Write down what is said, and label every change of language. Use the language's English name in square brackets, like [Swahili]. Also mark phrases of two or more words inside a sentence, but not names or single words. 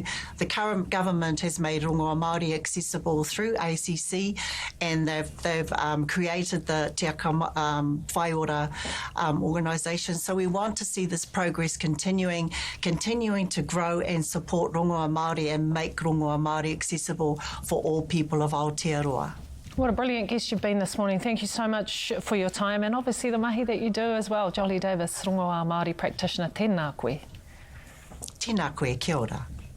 [English] The current government has made Rongoa Māori accessible through ACC, and they've created the Te Aka whai ora organisations. So we want to see this progress continuing to grow and support Rongoā Māori and make Rongoā Māori accessible for all people of Aotearoa. What a brilliant guest you've been this morning. Thank you so much for your time and obviously the mahi that you do as well. Jolie Davis, Rongoā Māori practitioner. [Māori] Tēnā koe. Tēnā koe, kia ora.